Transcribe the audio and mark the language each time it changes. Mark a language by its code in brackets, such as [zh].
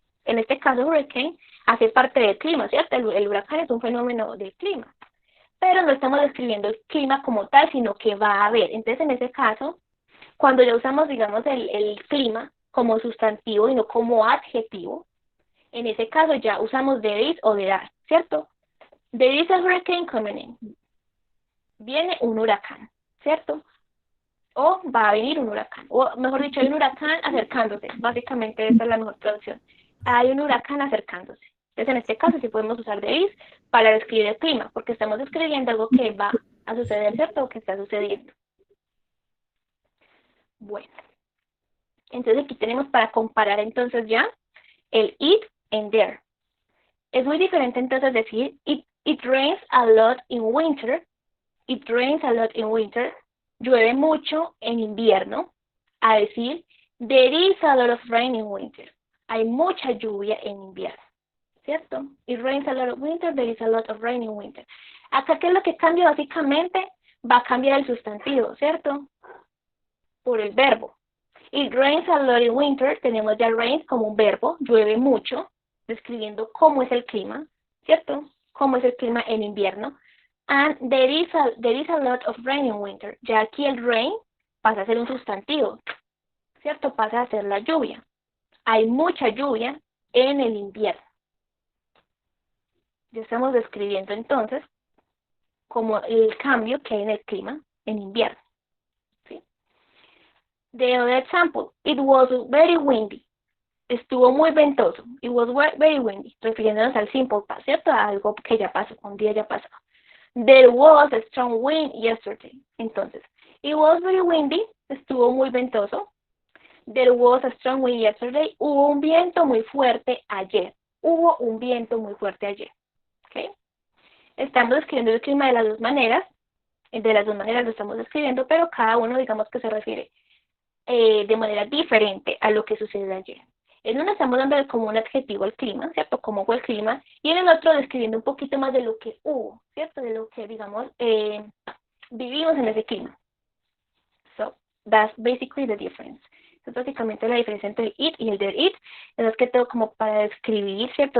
[es] En este caso, hurricane hace parte del clima, ¿cierto? El huracán es un fenómeno del clima. Pero no estamos describiendo el clima como tal, sino que va a haber. Entonces, en ese caso, cuando ya usamos, digamos, el clima como sustantivo y no como adjetivo, en ese caso ya usamos [en] there is [es] o [en] there are, [es] ¿cierto? [en] There is a hurricane coming in. [es] Viene un huracán, ¿cierto? O va a venir un huracán. O mejor dicho, hay un huracán acercándose. Básicamente esa es la mejor traducción. Hay un huracán acercándose. Entonces, en este caso, sí podemos usar [en] there is [es] para describir el clima, porque estamos describiendo algo que va a suceder, ¿cierto? O que está sucediendo. Bueno, entonces aquí tenemos para comparar entonces ya el [en] it and there. [es] Es muy diferente entonces decir [en] it rains a lot in winter. It rains a lot in winter. [es] Llueve mucho en invierno. A decir [en] there is a lot of rain in winter. [es] Hay mucha lluvia en invierno. ¿Cierto? [en] It rains a lot of winter. There is a lot of rain in winter. [es] Acá, ¿qué es lo que cambia? Básicamente va a cambiar el sustantivo, ¿cierto? Por el verbo. [en] It rains a lot in winter. [es] Tenemos ya rains como un verbo. Llueve mucho, describiendo cómo es el clima, ¿cierto? Cómo es el clima en invierno. [en] And there is a lot of rain in winter. [es] Ya aquí el rain pasa a ser un sustantivo, ¿cierto? Pasa a ser la lluvia. Hay mucha lluvia en el invierno. Ya estamos describiendo entonces como el cambio que hay en el clima en invierno. ¿Sí? [en] The other example, it was very windy. [es] Estuvo muy ventoso. [en] It was very windy. [es] Refiriéndonos al simple past, ¿cierto? A algo que ya pasó, un día ya pasó. [en] There was a strong wind yesterday. [es] Entonces, [en] it was very windy. [es] Estuvo muy ventoso. [en] There was a strong wind yesterday. [es] Hubo un viento muy fuerte ayer. Hubo un viento muy fuerte ayer. ¿Okay? Estamos describiendo el clima de las dos maneras. De las dos maneras lo estamos describiendo, pero cada uno digamos que se refiere de manera diferente a lo que sucedió ayer. En uno estamos dando como un adjetivo al clima, ¿cierto? Cómo fue el clima, y en el otro describiendo un poquito más de lo que hubo, ¿cierto? De lo que, digamos, vivimos en ese clima. [en] So, that's basically the difference. [es] Es básicamente la diferencia entre el it y el there it. Es más que todo como para describir, ¿cierto?